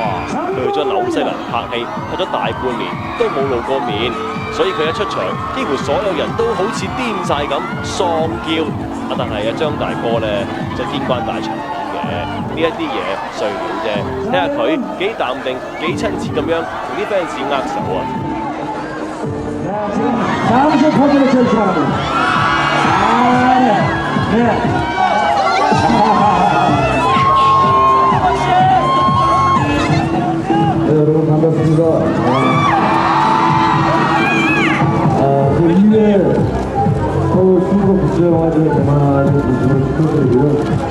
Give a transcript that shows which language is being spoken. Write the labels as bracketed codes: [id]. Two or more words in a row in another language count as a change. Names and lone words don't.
[yue] 佢去咗紐西蘭拍戲，拍咗大半年都冇露過面，所以佢一出場，幾乎所有人都好似癲晒咁喪叫。但係張大哥咧就見慣大場面嘅，呢一啲嘢碎料啫。睇下佢幾淡定、幾親切咁樣同啲 fans 握手啊！ [ko] 여러분 반갑습니다. 그 2회 서울 충북국제영화제 대만을 축하드리고요.